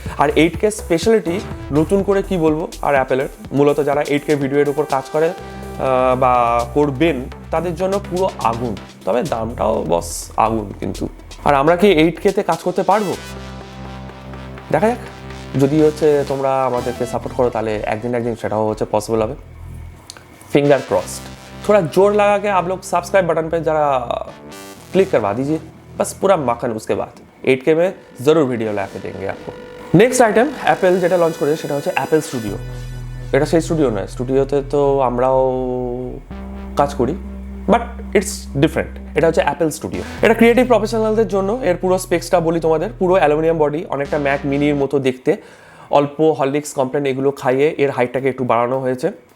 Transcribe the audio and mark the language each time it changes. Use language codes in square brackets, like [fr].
[bn] আর 8K speciality নতুন করে কি বলবো, আর অ্যাপেলের মূলত যারা 8K ভিডিওর উপর কাজ করে বা করবেন তাদের জন্য পুরো আগুন, তবে দামটাও বস আগুন কিন্তু। আর আমরা কি 8K-তে কাজ করতে পারবো? দেখা যাক, যদি হচ্ছে তোমরা আমাদেরকে সাপোর্ট করো তাহলে একদিন সেটাও হচ্ছে পসিবল হবে। [en] Finger crossed. [hi] थोड़ा जोर लगा के आप लोग सब्सक्राइब बटन पे जरा क्लिक करवा दीजिए, बस पूरा माखन। उसके बाद 8K में जरूर वीडियो ला के देंगे आपको। [bn] नेक्स्ट आइटम অ্যাপেল যেটা লঞ্চ করেছে সেটা হচ্ছে অ্যাপেল স্টুডিও। এটা সেই স্টুডিও নয়, স্টুডিওতে তো আমরাও কাজ করি, বাট ইটস ডিফারেন্ট। এটা হচ্ছে অ্যাপেল স্টুডিও। এটা ক্রিয়েটিভ প্রফেশনালদের জন্য। এর পুরো স্পেক্সটা বলি তোমাদের, পুরো অ্যালুমিনিয়াম বডি, অনেকটা ম্যাক মিনির মতো দেখতে, অল্প হরলিক্স কমপ্লেন এগুলো খাইয়ে এর হাইটটাকে একটু বাড়ানো হয়েছে।